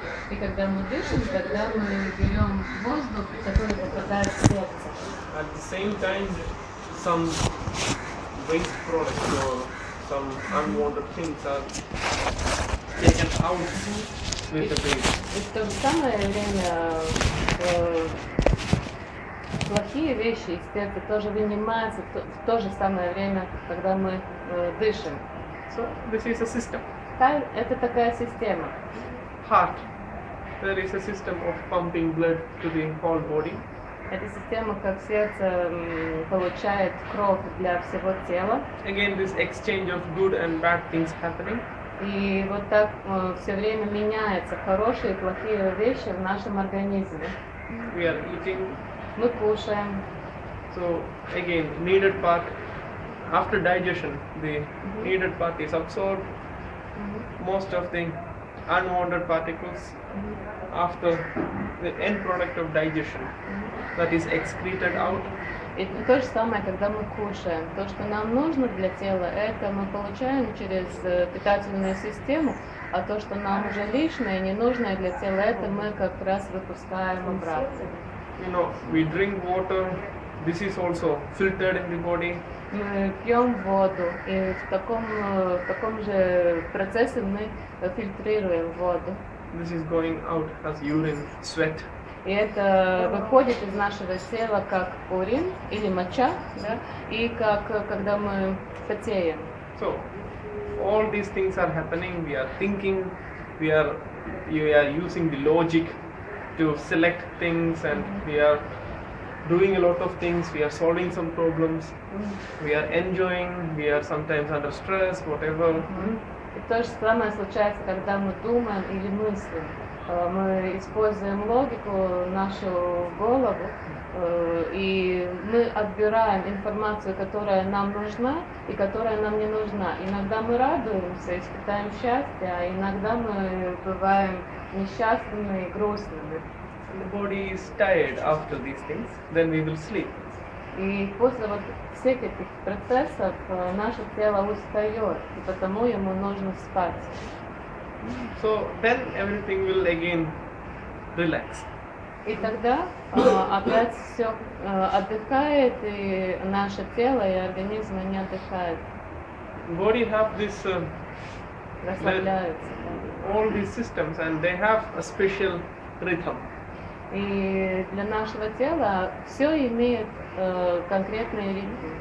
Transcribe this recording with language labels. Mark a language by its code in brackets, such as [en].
[ru] И когда мы дышим, тогда мы берем воздух, который попадает в сердце. [en] At the same time, some waste products or some unwanted things are taken out with the breath. [ru] И в то же самое время плохие вещи из сердца тоже вынимаются в то же самое время, когда мы дышим. [en] So this is a system. [ru] Это такая система. [en] Heart. There is a system of pumping blood to the whole body. [ru] Эта система, как сердце получает кровь для всего тела. [en] Again, this exchange of good and bad things happening. [ru] И вот так все время меняются хорошие и плохие вещи в нашем организме. [en] We are eating. [ru] Мы кушаем. [en] So again, needed part. After digestion, the needed part is absorbed. Most of the unwanted particles after the end product of digestion that is excreted out. [ru] И то же самое, когда мы кушаем. То, что нам нужно для тела, это мы получаем через питательную систему, а то, что нам уже лишнее, ненужное для тела, это мы как раз выпускаем обратно. [en] You know, we drink water. This is also filtered in the body. [ru] Мы пьем воду, и в таком же процессе мы фильтрируем воду. [en] This is going out as urine, sweat. [ru] И это выходит из нашего тела как урин или моча, да, и когда мы потеем. [en] So, all these things are happening. We are thinking. We are using the logic to select things, and we are doing a lot of things. We are solving some problems. We are enjoying. We are sometimes under stress, whatever. [ru] И то же самое случается, когда мы думаем или мыслим. Мы используем логику, нашу голову, и мы отбираем информацию, которая нам нужна и которая нам не нужна. Иногда мы радуемся, испытаем счастье, а иногда мы бываем несчастными и грустными. [en] The body is tired after these things. Then we will sleep. [ru] И после вот всех этих процессов наше тело устает, и потому ему нужно спать. [en] So then everything will again relax. [ru] И тогда опять все отдыхает, и наше тело и организм не отдыхают. [en] Body have this [ru] Расслабляются. [en] all these systems, and they have a special rhythm. [ru] И для нашего тела все имеет конкретный ритм.